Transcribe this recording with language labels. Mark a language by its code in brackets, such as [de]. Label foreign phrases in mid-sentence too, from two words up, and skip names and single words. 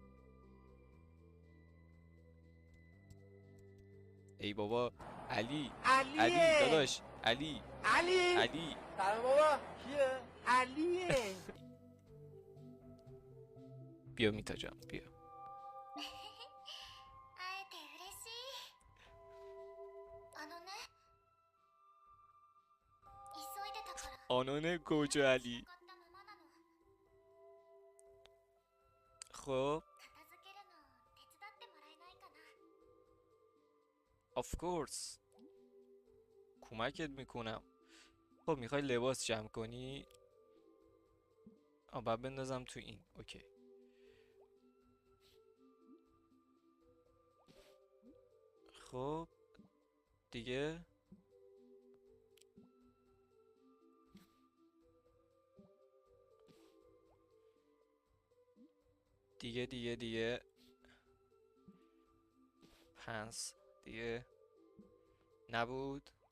[fa] ای بابا علی. علی علیه داداش علی. علی علی سلام بابا کیه؟ علیه بیا میتا جان بیا. [ja] 会えて嬉しい。あのね、急いでたから آنون گوجو علی. 使ったままなの。 [fa] خب [ja] 片付けるの手伝ってもらえないかな。 [en] of course [fa] کمکت میکنم. خب میخوای لباس جمع کنی؟ باید بندازم تو این. اوکی. خب دیگه دیگه پنس دیگه نبود.